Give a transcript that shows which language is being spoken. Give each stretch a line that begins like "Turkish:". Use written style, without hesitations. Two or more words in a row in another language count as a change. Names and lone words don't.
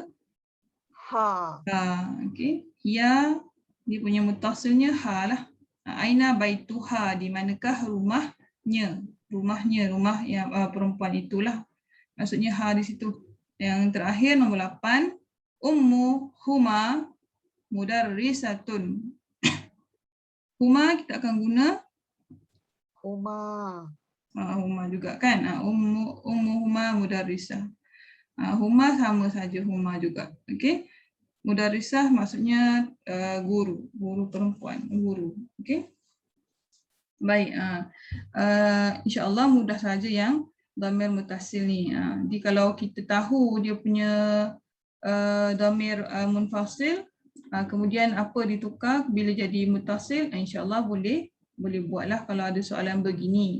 Malay: ha. Okey. Hiya dia punya mutasilnya ha lah.
Arabic: Aina baituha,
Malay: di manakah rumahnya? Rumahnya, rumah yang perempuan itulah. Maksudnya ha di situ. Yang terakhir nombor 8,
Arabic: ummu huma mudarrisatun.
Malay: Huma kita akan guna Huma. Huma juga kan.
Arabic: Ummu huma mudarrisah.
Malay: Huma sama saja, huma juga. Okey. Mudarisah maksudnya guru, guru perempuan, guru. Okey. Baik, insya-Allah mudah saja yang dhamir mutasil ni. Jadi kalau kita tahu dia punya dhamir munfasil, kemudian apa ditukar bila jadi mutasil, insya-Allah boleh buatlah kalau ada soalan begini.